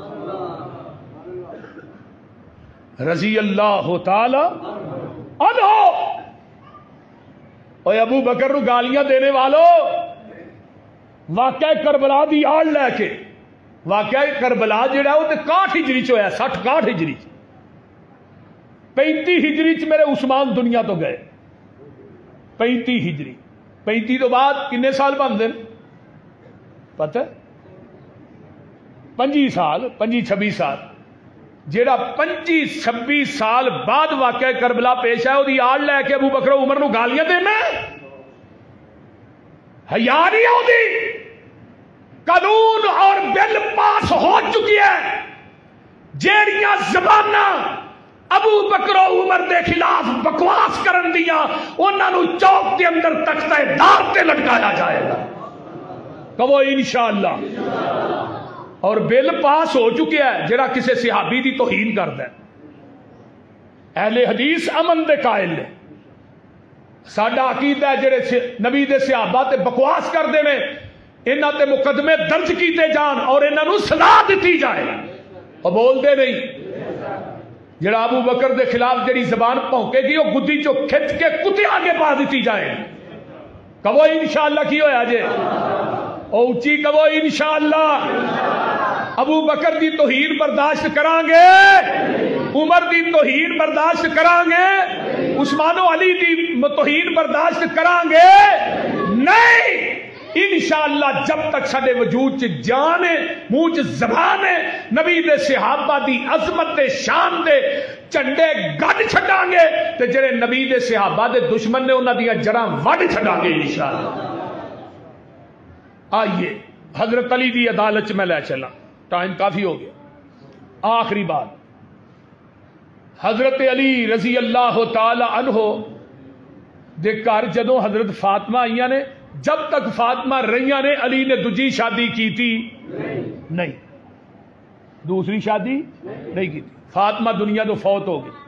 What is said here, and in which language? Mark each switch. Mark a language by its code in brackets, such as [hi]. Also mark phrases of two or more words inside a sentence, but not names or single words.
[ar] رضی اللہ تعالی عنہ [pa] اوے ابو بکر نو گالیاں دینے والو واقعہ کربلا دی آڑ لے کے واقعہ کربلا جڑا وہ تے 61 ہجری چ ہویا 60 ہجری 35 ہجری چ میرے عثمان دنیا تو گئے 35 ہجری 35 تو بعد کنے سال بنتے پتہ 25 سال 25-26 سال جیڑا 25-26 سال بعد واقعہ کربلا پیش ہے وہ آڑ لے کے ابو بکر عمر نو گالیاں دینا [ur] حیا نہیں آتی [pa] قانون اور بل پاس ہو چکی ہے جیڑیاں زباناں ابو بکر و عمر دے خلاف بکواس کرن دیا انہاں نو چوک دے اندر تختہ دار تے لٹکایا جائے گا کہو [ar] انشاءاللہ [pa] اور بل پاس ہو چکیا ہے جڑا کسی صحابی دی توہین کردا ہے اہل حدیث امن دے قائل نے ساڈا عقیدہ ہے جڑے نبی دے صحابہ تے بکواس کردے نے انہاں تے مقدمے درج کیتے جان اور انہاں نو سزا دتی جائے اور بول دے نہیں جڑا ابو بکر دے خلاف جڑی زبان پونکے گی وہ گدی چو کھچ کے کتے آگے پا دیتی جائے کہو [ar] انشاءاللہ [pa] کی ہویا جے او اچھی کہو [ar] انشاءاللہ [pa] ابو بکر دی توہین برداشت کران گے عمر دی توہین برداشت کران گے عثمان و علی دی توہین برداشت کران گے نہیں [ar] انشاءاللہ [pa] جب تک سارے وجود چ جان ہے منہ چ زبان ہے نبی دے صحابہ دی عظمت دے شان دے جھنڈے گڈ چھڈاں گے تے جڑے نبی دے صحابہ دے دشمن نے انہاں دیاں جڑاں وڈ چھڈاں گے [ar] انشاءاللہ [pa] آئیے حضرت علی دی عدالت چ میں لے چلا ٹائم کافی ہو گیا آخری بات حضرت علی [ar] رضی اللہ تعالی عنہ [pa] دے گھر جدوں حضرت فاطمہ آئیاں نے جب تک فاطمہ رہیاں نے علی نے دوجی شادی کی تھی نہیں [ur] دوسری شادی نہیں کی تھی [pa] فاطمہ دنیا تو فوت ہو گئی.